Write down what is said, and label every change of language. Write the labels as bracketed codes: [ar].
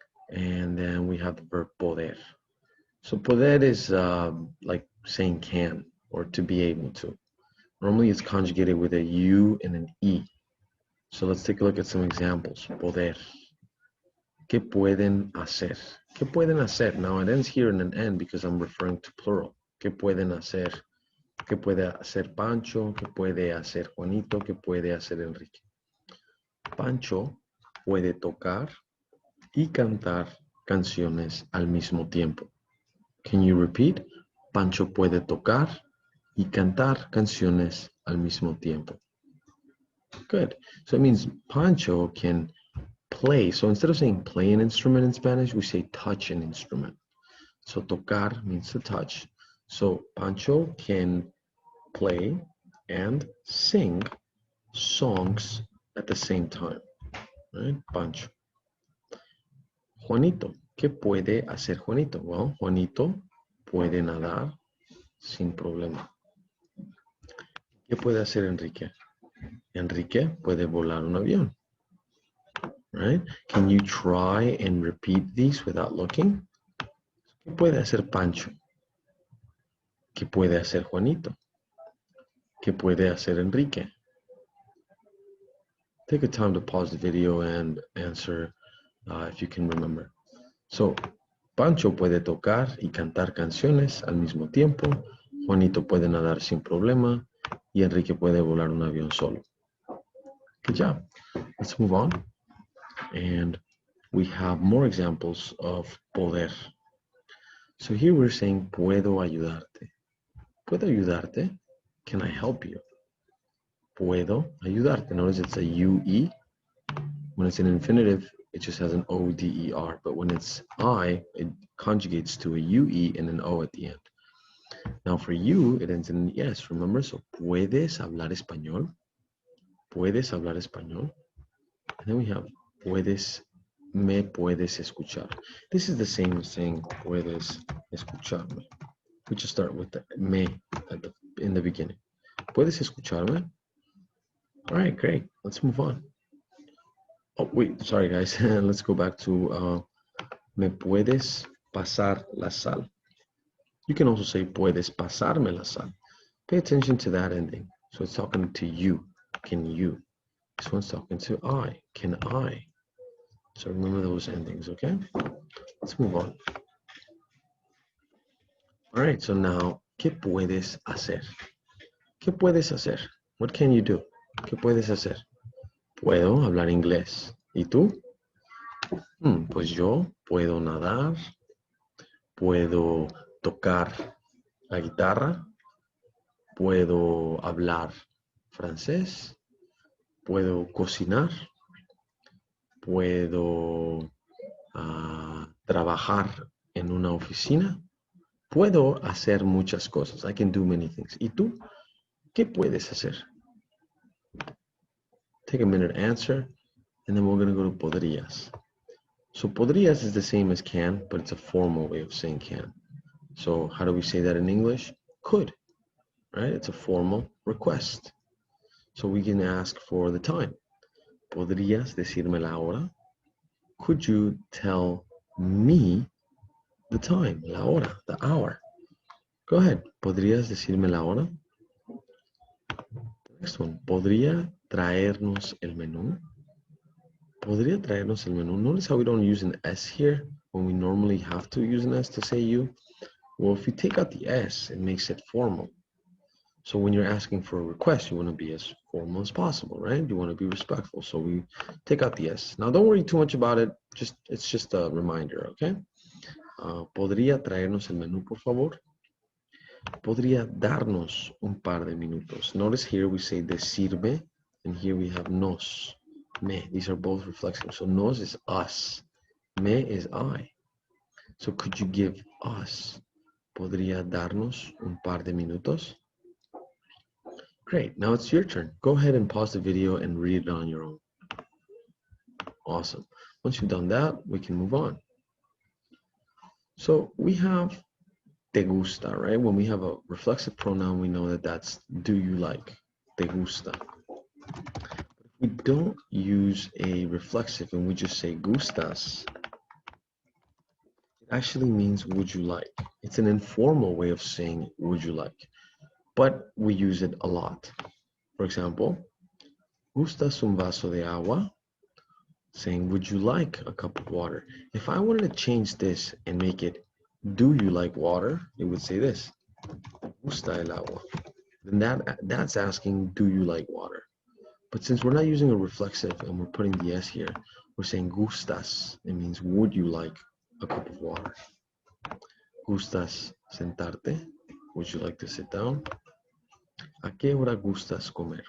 [en] And then we have the verb poder. So poder is like saying can or to be able to. Normally it's conjugated with a U and an E. So let's take a look at some examples. Poder. [es] ¿Qué pueden hacer? ¿Qué pueden hacer? [en] Now it ends here in an N because I'm referring to plural. [es] ¿Qué pueden hacer? ¿Qué puede hacer Pancho? ¿Qué puede hacer Juanito? ¿Qué puede hacer Enrique? Pancho puede tocar y cantar canciones al mismo tiempo. [en] Can you repeat? [es] Pancho puede tocar y cantar canciones al mismo tiempo. [en] Good. So it means Pancho can play. So instead of saying play an instrument in Spanish, we say touch an instrument. So tocar means to touch. So Pancho can play and sing songs at the same time. Right? Pancho. Juanito. [es] ¿Qué puede hacer Juanito? Well, Juanito puede nadar sin problema. ¿Qué puede hacer Enrique? Enrique puede volar un avión. [en] Right? Can you try and repeat these without looking? [es] ¿Qué puede hacer Pancho? ¿Qué puede hacer Juanito? ¿Qué puede hacer Enrique? [en] Take a time to pause the video and answer if you can remember. [es] So, Pancho puede tocar y cantar canciones al mismo tiempo. Juanito puede nadar sin problema. Y Enrique puede volar un avión solo. [en] Good job. Let's move on. And we have more examples of poder. So here we're saying, [es] puedo ayudarte. ¿Puedo ayudarte? [en] Can I help you? [es] Puedo ayudarte. [en] Notice it's a UE. When it's an infinitive, it just has an ODER. But when it's I, it conjugates to a UE and an O at the end. Now for you, it ends in yes, remember? [es] So, ¿puedes hablar español? ¿Puedes hablar español? [en] And then we have, [es] me puedes escuchar. [en] This is the same as saying, [es] puedes escucharme. [en] We just start with the me in the beginning. [es] ¿Puedes escucharme? [en] All right, great. Let's move on. Oh, wait, sorry guys. Let's go back to [es] me puedes pasar la sal. [en] You can also say [es] puedes pasarme la sal. [en] Pay attention to that ending. So it's talking to you. Can you? This one's talking to I. Can I? So remember those endings, okay? Let's move on. All right, so now, [es] ¿qué puedes hacer? ¿Qué puedes hacer? [en] What can you do? [es] ¿Qué puedes hacer? Puedo hablar inglés. ¿Y tú? Pues yo puedo nadar, puedo tocar la guitarra, puedo hablar francés, puedo cocinar, puedo trabajar en una oficina, puedo hacer muchas cosas. [en] I can do many things. [es] ¿Y tú? ¿Qué puedes hacer? [en] Take a minute to answer, and then we're going to go to podrías. So podrías is the same as can, but it's a formal way of saying can. So how do we say that in English? Could, right? It's a formal request. So we can ask for the time. [es] ¿Podrías decirme la hora? [en] Could you tell me the time, [es] la hora, [en] the hour? Go ahead. [es] ¿Podrías decirme la hora? [en] Next one. [es] ¿Podría traernos el menú? ¿Podría traernos el menú? [en] Notice how we don't use an S here when we normally have to use an S to say you. Well, if you take out the S, it makes it formal. So when you're asking for a request, you want to be as formal as possible, right? You want to be respectful. So we take out the S. Now, don't worry too much about it. It's just a reminder, okay? [es] ¿Podría traernos el menú, por favor? ¿Podría darnos un par de minutos? [en] Notice here we say decirme, and here we have nos, me. These are both reflexive. So nos is us, me is I. So could you give us? [es] ¿Podría darnos un par de minutos? [en] Great, now it's your turn. Go ahead and pause the video and read it on your own. Awesome. Once you've done that, we can move on. So we have te gusta, right? When we have a reflexive pronoun, we know that that's do you like, te gusta. But if we don't use a reflexive and we just say gustas, it actually means would you like. It's an informal way of saying would you like, but we use it a lot. For example, [es] ¿gustas un vaso de agua? [en] Saying, would you like a cup of water? If I wanted to change this and make it, do you like water? It would say this, [es] ¿gusta el agua? [en] Then that's asking, do you like water? But since we're not using a reflexive and we're putting the S here, we're saying gustas. It means, would you like a cup of water? [es] ¿Gustas sentarte? [en] Would you like to sit down? [es] ¿A qué hora gustas comer?